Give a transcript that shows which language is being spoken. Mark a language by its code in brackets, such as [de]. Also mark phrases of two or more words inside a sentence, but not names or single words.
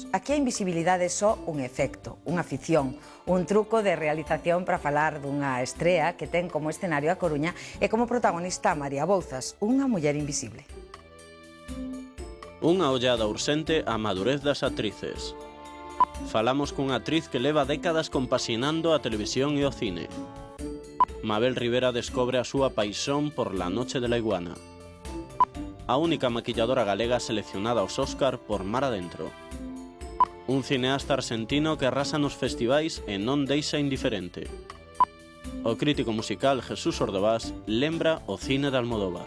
[gl] Aquí a invisibilidade é só un efecto, unha ficción, un truco de realización para falar dunha estrea que ten como escenario a Coruña e como protagonista a María Bouzas, unha muller invisible. Unha ollada urxente á madurez das actrices. Falamos cunha actriz que leva décadas compasinando a televisión e o cine. Mabel Rivera descobre a súa paixón por La noche de la iguana. A única maquilladora galega seleccionada aos Óscar por Mar Adentro. Un cineasta argentino que arrasa nos festivais e non deixa indiferente. O crítico musical Jesús Ordovás lembra o cine de Almodóvar.